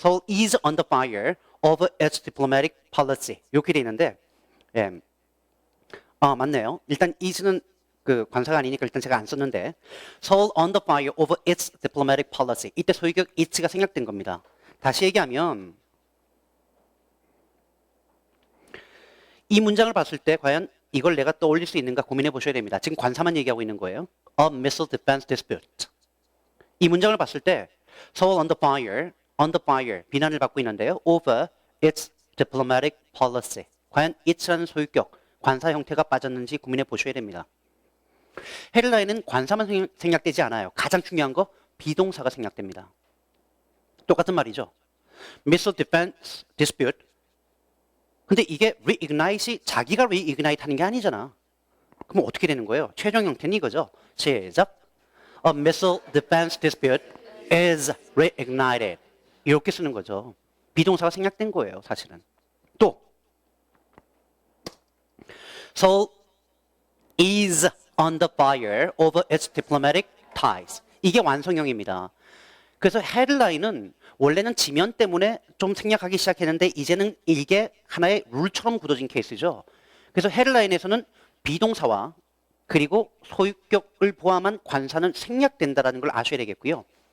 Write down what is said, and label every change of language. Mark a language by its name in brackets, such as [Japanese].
[English] Seoul is under fire over its diplomatic policy. [Korean] 이렇게 돼 있는데 맞네요. 일단 is는 관사가 아니니까 일단 제가 안 썼는데 [English] Seoul under fire over its diplomatic policy. [Korean] 이때 소유격 it가 생략된 겁니다. 다시 얘기하면 이 문장을 봤을 때 과연 이걸 내가 떠올릴 수 있는가 고민해 보셔야 됩니다. 지금 관사만 얘기하고 있는 거예요. [English] A missile defense dispute. [Korean] 이 문장을 봤을 때 [English] Seoul under fire [Korean] 비난을 받고 있는데요. [English] Over its diplomatic policy. [Korean] 과연 it라는 소유격, 관사 형태가 빠졌는지 고민해 보셔야 됩니다. 헤드라인은 관사만 생략되지 않아요. 가장 중요한 거 비동사가 생략됩니다. 똑같은 말이죠. [English] Missile defense dispute. [Korean] 근데 이게 reignite이 자기가 reignite 하는 게 아니잖아. 그럼 어떻게 되는 거예요? 최종 형태는 이거죠. 시작. [English] A missile defense dispute is reignited. [Korean] 이렇게 쓰는 거죠. 비동사가 생략된 거예요, 사실은. 또 [English] Seoul is under fire over its diplomatic ties. [Korean] 이게 완성형입니다. 그래서 헤드라인은 원래는 지면 때문에 좀 생략하기 시작했는데 이제는 이게 하나의 룰처럼 굳어진 케이스죠. 그래서 헤드라인에서는 비동사와 그리고 소유격을 포함한 관사는 생략된다는 걸 아셔야 되겠고요.